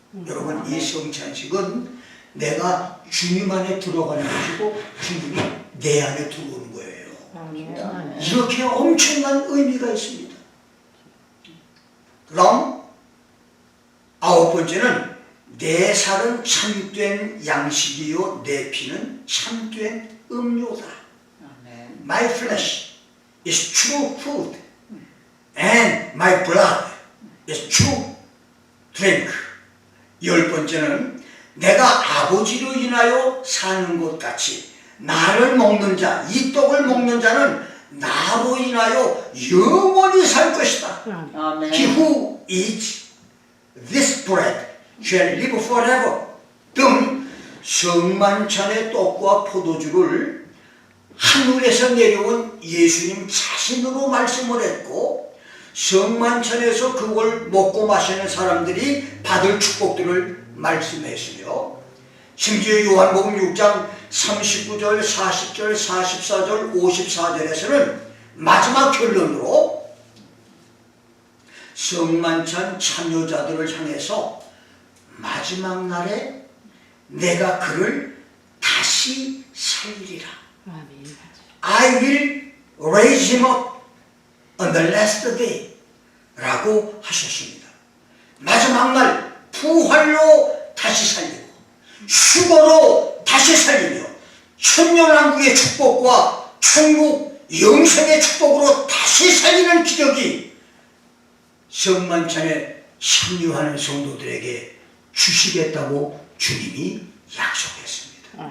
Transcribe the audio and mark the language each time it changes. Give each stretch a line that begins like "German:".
Korean: 여러분 이 성찬식은 내가 주님 안에 들어가는 것이고 주님이 내 안에 들어오는 거예요. 이렇게 엄청난 의미가 있습니다. 그럼 9번째는 내 살은 참된 양식이요 내 피는 참된 음료다.
English: My flesh is true food and my blood is true drink.
Korean: 10번째는 내가 아버지로 인하여 사는 것 같이 나를 먹는 자, 이 떡을 먹는 자는 나로 인하여 영원히 살 것이다. 아멘.
English: He who eats this bread shall live forever.
Korean: 등 성만찬의 떡과 포도주를 하늘에서 내려온 예수님 자신으로 말씀을 했고 성만찬에서 그걸 먹고 마시는 사람들이 받을 축복들을 말씀했으며 심지어 요한복음 6장 39절, 40절, 44절, 54절에서는 마지막 결론으로 성만찬 참여자들을 향해서 마지막 날에 내가 그를 다시 살리리라.
English: I will raise him up on the last day
Korean: 라고 하셨습니다. 마지막 날 부활로 다시 살리고 휴거로 다시 살리며 천년왕국의 축복과 천국 영생의 축복으로 다시 살리는 기적이 성만찬에 참여하는 성도들에게 주시겠다고 주님이 약속했습니다.